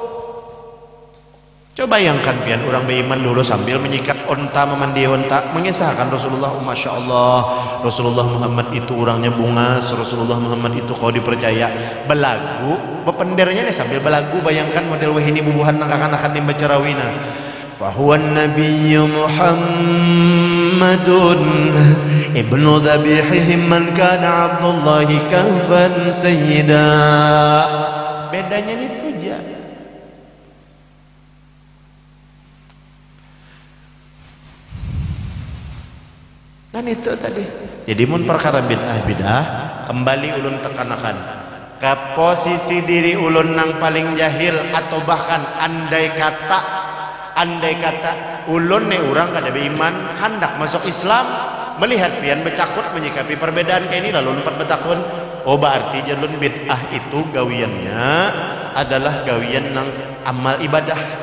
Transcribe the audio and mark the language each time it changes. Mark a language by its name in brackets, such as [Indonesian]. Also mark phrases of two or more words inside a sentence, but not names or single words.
[Indonesian] Coba bayangkan pian orang beriman dulu sambil menyikat onta, memandi onta, mengisahkan Rasulullah, [Arabic] ما شاء الله, [Indonesian] Rasulullah Muhammad itu orangnya bungas, Rasulullah Muhammad itu kau dipercaya. [Banjar] Belagu bependernya nih sambil belagu. Bayangkan model wahini bubuhan akan dibaca rawina. [Arabic] فهو نبي محمد ابن ذبيحهم من كان عبد الله كفى سيدا. [Indonesian] Bedanya itu aja. Dan itu tadi. [Banjar] Jadi mun perkara bid'ah kembali ulun tekanakan ke posisi diri ulun nang paling jahil, atau bahkan andai kata ulun ne orang kada beriman hendak masuk Islam, melihat pian becakut menyikapi perbedaan kayak ini, lalu empat betakun, oh berarti jalun bid'ah itu gawiannya adalah gawian nang amal ibadah.